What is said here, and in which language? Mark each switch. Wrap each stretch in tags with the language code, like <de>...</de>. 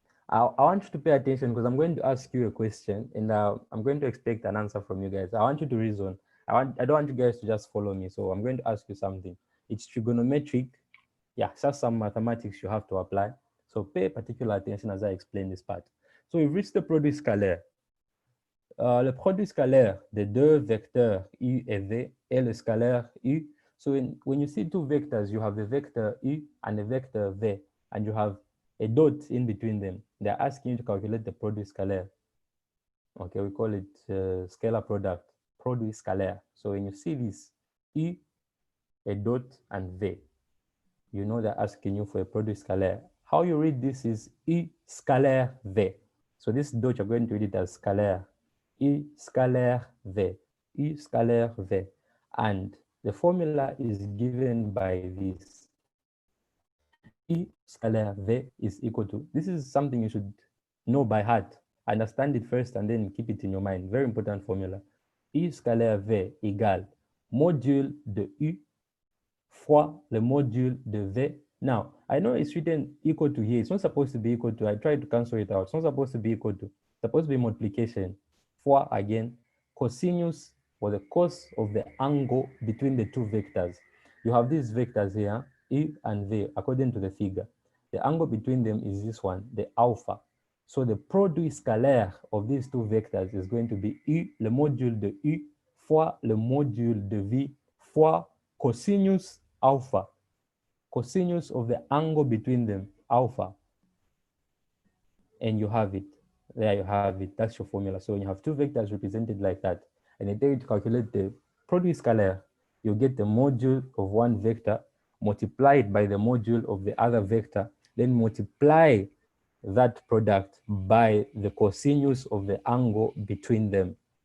<en>I want you to pay attention because I'm going to ask you a question and I'm going to expect an answer from you guys. I want you to reason. I don't want you guys to just follow me. So I'm going to ask you something. It's trigonometric. Yeah, just some mathematics you have to apply. So pay particular attention as I explain this part. So we've reached the produit scalaire.</en> <fr>Le produit scalaire des deux vecteurs u et v est le scalaire u.</fr> <en>So when you see two vectors, you have the vector u and the vector v, and you have a dot in between them. They're asking you to calculate the produit scalaire. Okay, we call it scalar product, produit scalaire. So when you see this u, a dot, and v, you know they're asking you for a produit scalaire. How you read this is u scalaire v. So this dot, you're going to read it as scalaire. U scalaire v, U scalaire v. And the formula is given by this. U scalaire v is equal to, this is something you should know by heart. Understand it first and then keep it in your mind. Very important formula.</en> <fr>U scalaire v égale module de U fois le module de v.</fr> <en>Now, I know it's written equal to here. It's not supposed to be equal to. I tried to cancel it out. It's not supposed to be equal to. It's supposed to be multiplication. Fois again, cosinus or the cos of the angle between the two vectors. You have these vectors here, U and V, according to the figure. The angle between them is this one, the alpha. So the produit scalaire of these two vectors is going to be U,</en> <fr>le module de U, fois le module de V, fois cosinus alpha.</fr> <en>Cosinus of the angle between them, alpha. And you have it. There you have it. That's your formula. So when you have two vectors represented like that, and you tell you to calculate the produit scalaire, you get the module of one vector multiplied by the module of the other vector, then multiply that product by the cosinus of the angle between them.</en>